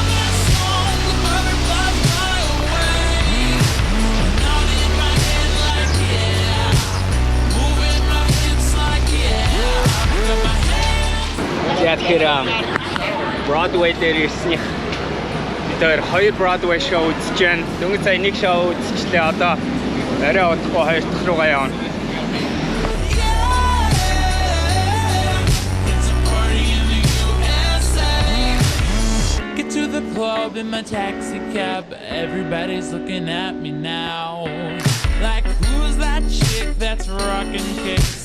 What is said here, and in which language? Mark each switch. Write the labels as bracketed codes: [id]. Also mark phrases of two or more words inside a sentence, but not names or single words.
[mn] Яа тэгэхээр Broadway дээр ирсних бид хоёр Broadway show үзэж байна. Дөнгөж сая нэг show үзчихлээ. Одоо арай удахгүй хоёр дахь руугаа явна. [en] Get to the club in my taxi cab. Everybody's looking at me now. Like, who's that chick that's rocking kicks?